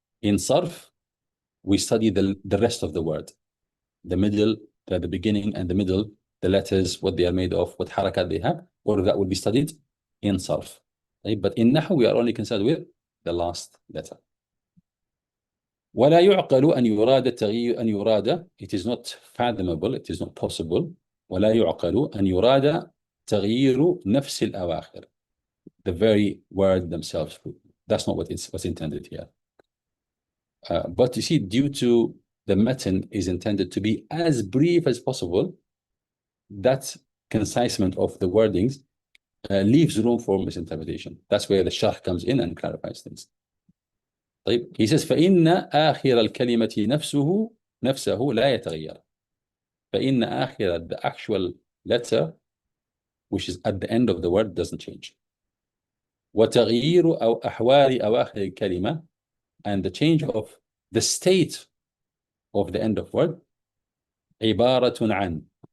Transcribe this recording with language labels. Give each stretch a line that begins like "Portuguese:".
English: In Sarf we study the rest of the word, the middle, the beginning and the middle, the letters, what they are made of, what harakat they have, all of that will be studied in Sarf.
Arabic: طيب.
English: But in Nahu we are only concerned with the last letter.
Arabic: ولا يعقل أن يراد
English: التغيير أن يراد it is not fathomable, it is not possible.
Arabic: ولا يعقل أن يراد تغيير نفس الأواخر,
English: the very word themselves. That's not what's intended here. But you see, due to the matan is intended to be as brief as possible, that concisement of the wordings leaves room for misinterpretation. That's where the sharh comes in and clarifies things.
Arabic: طيب.
English: He says
Arabic: فإن آخر الكلمة نفسه لا يتغير. فإن آخر,
English: the actual letter which is at the end of the word doesn't change.
Arabic: وتغيير أو أحوال أواخر الكلمة,
English: and the change of the state of the end of word
Arabic: عبارة عن.